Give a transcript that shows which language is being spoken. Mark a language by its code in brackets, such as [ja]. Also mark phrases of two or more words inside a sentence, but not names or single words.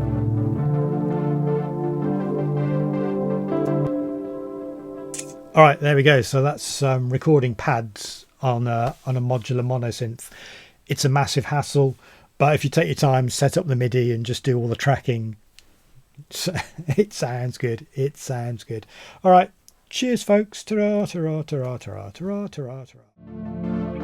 [en] All right, there we go. So that's recording pads on a modular monosynth. It's a massive hassle, but if you take your time, set up the MIDI and just do all the tracking, it sounds good. It sounds good. All right. Cheers, folks. Ta-ra, ta-ra, ta-ra, ta-ra, ta-ra, ta-ra, ta-ra.